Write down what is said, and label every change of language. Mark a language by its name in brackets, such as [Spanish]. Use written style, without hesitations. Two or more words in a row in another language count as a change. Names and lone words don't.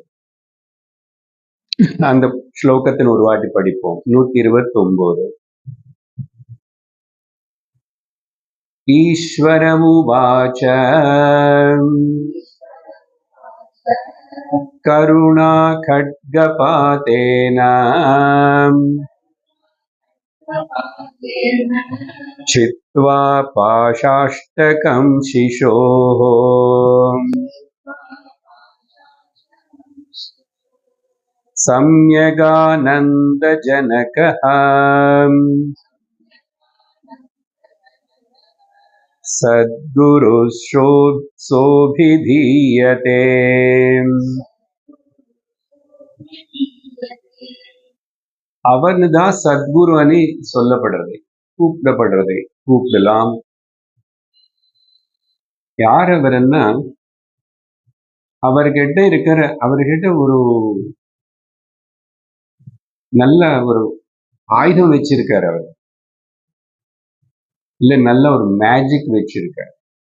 [Tamil] அந்த ஸ்லோகத்தின் ஒரு வாட்டி படிப்போம். [Sanskrit] 129. ईश्वरमुवाच करुणा खड्गपातेन छित्त्वा पाशाष्टकं शिशोः सम्यगानन्दजनकः सद्गुरुशोभिधीयते. [Tamil] அவன்தான் சத்குரு சொல்லப்படுறது, கூப்பிடப்படுறது, கூப்பிடலாம், யார் அவர்னா, அவர்கிட்ட ஒரு நல்ல ஒரு ஆயுதம் வச்சிருக்காரு அவர், இல்ல நல்ல ஒரு மேஜிக் வச்சிருக்காரு.